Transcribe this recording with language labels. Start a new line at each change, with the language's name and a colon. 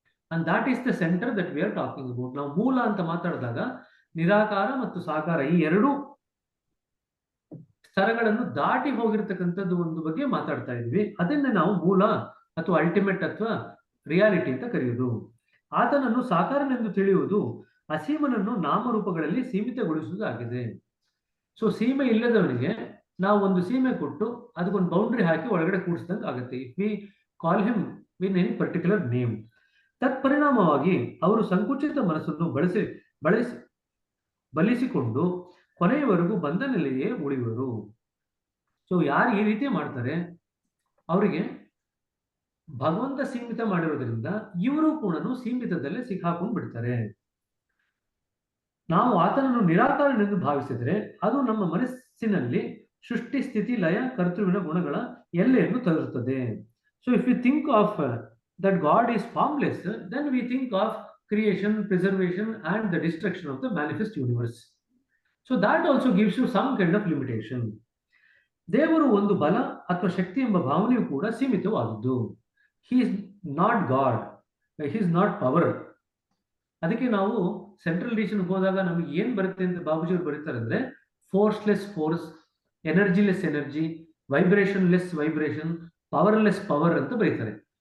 English: And that is the center that we are talking about.
Kannada: ನಾವು ಮೂಲ ಅಂತ ಮಾತಾಡಿದಾಗ ನಿರಾಕಾರ ಮತ್ತು ಸಾಕಾರ ಈ ಎರಡು ಸ್ತರಗಳನ್ನು ದಾಟಿ ಹೋಗಿರ್ತಕ್ಕಂಥದ್ದು ಒಂದು ಬಗ್ಗೆ ಮಾತಾಡ್ತಾ ಇದ್ವಿ. ಅದನ್ನೇ ನಾವು ಮೂಲ ಅಥವಾ ಅಲ್ಟಿಮೇಟ್ ಅಥವಾ ರಿಯಾಲಿಟಿ ಅಂತ ಕರೆಯುವುದು. ಆತನನ್ನು ಸಾಕಾರನೆಂದು ತಿಳಿಯುವುದು ಅಸೀಮನನ್ನು ನಾಮರೂಪಗಳಲ್ಲಿ ಸೀಮಿತಗೊಳಿಸುವುದಾಗಿದೆ. ಸೊ ಸೀಮೆ ಇಲ್ಲದವನಿಗೆ ನಾವು ಒಂದು ಸೀಮೆ ಕೊಟ್ಟು ಅದಕ್ಕೊಂದು ಬೌಂಡ್ರಿ ಹಾಕಿ ಒಳಗಡೆ ಕೂಡಿಸಿದಂಗೆ ಆಗುತ್ತೆ.
English: If we call him in any particular name.
Kannada: ತತ್ಪರಿಣಾಮವಾಗಿ ಅವರು ಸಂಕುಚಿತ ಮನಸ್ಸನ್ನು ಬಲಿಸಿಕೊಂಡು ಕೊನೆಯವರೆಗೂ ಬಂಧನದಲ್ಲಿಯೇ ಉಳಿಯುವರು. ಸೊ ಯಾರು ಈ ರೀತಿ ಮಾಡ್ತಾರೆ ಅವರಿಗೆ ಭಗವಂತ ಸೀಮಿತ ಮಾಡಿರೋದ್ರಿಂದ ಇವರು ಕೂಡ ಸೀಮಿತದಲ್ಲೇ ಸಿಕ್ಕಾಕೊಂಡು ಬಿಡ್ತಾರೆ. ನಾವು ಆತನನ್ನು ನಿರಾಕಾರನೆಂದು ಭಾವಿಸಿದರೆ ಅದು ನಮ್ಮ ಮನಸ್ಸಿನಲ್ಲಿ ಸೃಷ್ಟಿ, ಸ್ಥಿತಿ, ಲಯ, ಕರ್ತೃವಿನ ಗುಣಗಳ ಎಲ್ಲೆಯನ್ನು ತರುತ್ತದೆ.
English: So if we think of that God is formless, then we think of creation, preservation and the destruction of the manifest universe. So that also gives you some kind of limitation.
Kannada: ದೇವರು ಒಂದು ಬಲ ಅಥವಾ ಶಕ್ತಿ ಎಂಬ ಭಾವನೆಯು ಕೂಡ ಸೀಮಿತವಾದದ್ದು.
English: He is not God. He is not power.
Kannada: ಅದಕ್ಕೆ ನಾವು central region ಹೋದಾಗ ನಮಗೆ ಏನ್ ಬರುತ್ತೆ ಅಂತ ಬಾಬುಜಿಯವರು ಬರೀತಾರೆ ಅಂದ್ರೆ, ಫೋರ್ಸ್ಲೆಸ್ force, ಎನರ್ಜಿಲೆಸ್ energy, ವೈಬ್ರೇಷನ್ಲೆಸ್ vibration, powerless power ಅಂತ ಬರೀತಾರೆ.